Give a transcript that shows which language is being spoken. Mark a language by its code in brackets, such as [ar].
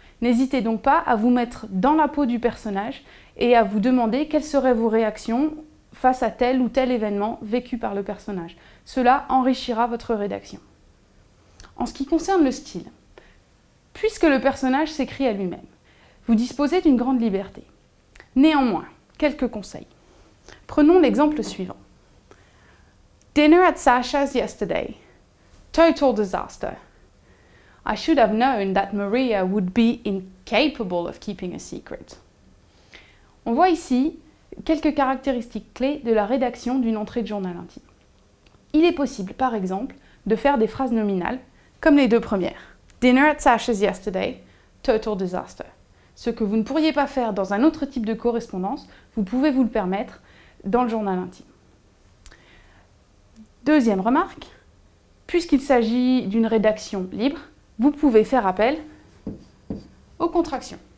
[fr] N'hésitez donc pas à vous mettre dans la peau du personnage et à vous demander quelles seraient vos réactions face à tel ou tel événement vécu par le personnage. Cela enrichira votre rédaction. En ce qui concerne le style, puisque le personnage s'écrit à lui-même, vous disposez d'une grande liberté. Néanmoins, quelques conseils. Prenons l'exemple suivant. [en] Dinner at Sasha's yesterday. Total disaster. I should have known that Maria would be incapable of keeping a secret. [fr] On voit ici quelques caractéristiques clés de la rédaction d'une entrée de journal intime. Il est possible, par exemple, de faire des phrases nominales, comme les deux premières. [en] Dinner at Sasha's yesterday, total disaster. [fr] Ce que vous ne pourriez pas faire dans un autre type de correspondance, vous pouvez vous le permettre dans le journal intime. Deuxième remarque, puisqu'il s'agit d'une rédaction libre, vous pouvez faire appel aux contractions.